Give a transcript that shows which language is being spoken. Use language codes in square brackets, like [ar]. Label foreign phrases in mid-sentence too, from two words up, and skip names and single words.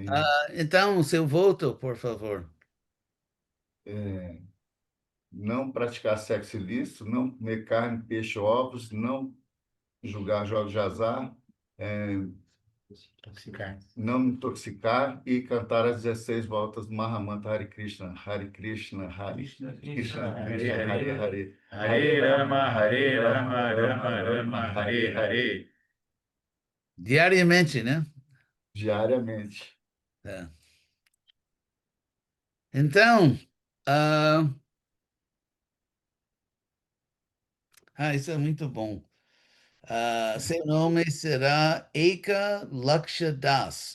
[pt] Então, seu voto, por favor. Não praticar sexo ilícito, não comer carne, peixe, ovos, não julgar jogos de azar, não me intoxicar e cantar as 16 voltas do Mahamantra [sa] Hare Krishna, Hare Krishna, Hare Krishna, Krishna, Hare Hare, Hare Rama, Hare Rama, Rama Rama, Hare Hare. [pt] Diariamente, né? diariamente. É. Então, isso é muito bom. Seu nome será Eka Laksha Das.